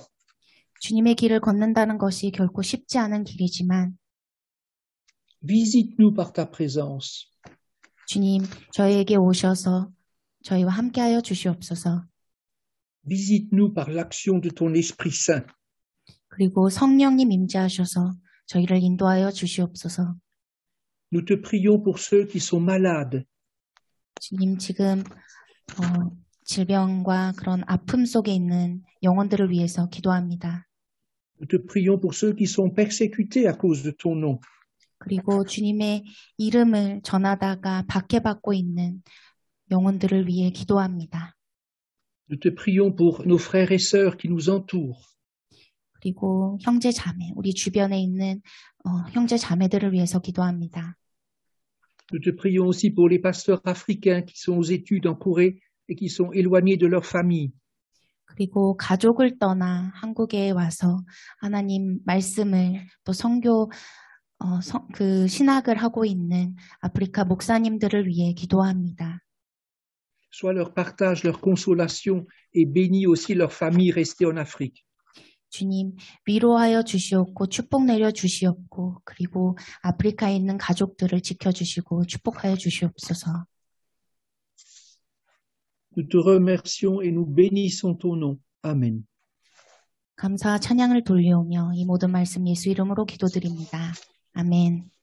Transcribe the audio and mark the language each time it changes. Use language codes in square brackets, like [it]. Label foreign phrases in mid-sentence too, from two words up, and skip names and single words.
[ko] 주님의 길을 걷는다는 것이 결코 쉽지 않은 길이지만 [fr] Visite-nous par ta présence. [ko] 주님, 저희에게 오셔서 저희와 함께하여 주시옵소서. [fr] Visite-nous par l'action de ton Esprit Saint. [ko] 그리고 성령님 임재하셔서 저희를 인도하여 주시옵소서. [fr] Nous te prions pour ceux qui sont malades. [ko] 주님, 지금 질병과 그런 아픔 속에 있는 영혼들을 위해서 기도합니다. [fr] Nous te prions pour ceux qui sont persécutés à cause de ton nom. [ko] 그리고 주님의 이름을 전하다가 박해받고 있는 영혼들을 위해 기도합니다. [fr] Nous te prions pour nos frères et sœurs qui nous entourent. [ko] 그리고 형제 자매, 우리 주변에 있는 형제 자매들을 위해서 기도합니다. [fr] Nous te prions aussi pour les pasteurs africains qui sont aux études en Corée et qui sont éloignés de leur famille. [ko] 그리고 가족을 떠나 한국에 와서 하나님 말씀을 또 선교 그 신학을 하고 있는 아프리카 목사님들을 위해 기도합니다. [fr] Sois leur partage, leur consolation et bénis aussi leurs familles restées en Afrique. 주님, 위로하여 주시옵고 축복 내려 주시옵고 그리고 아프리카에 있는 가족들을 지켜주시고 축복하여 주시옵소서. Nous te remercions et nous bénissons ton nom. Amen. [ko] 감사와 찬양을 돌려오며 이 모든 말씀 예수 이름으로 기도드립니다. 아멘.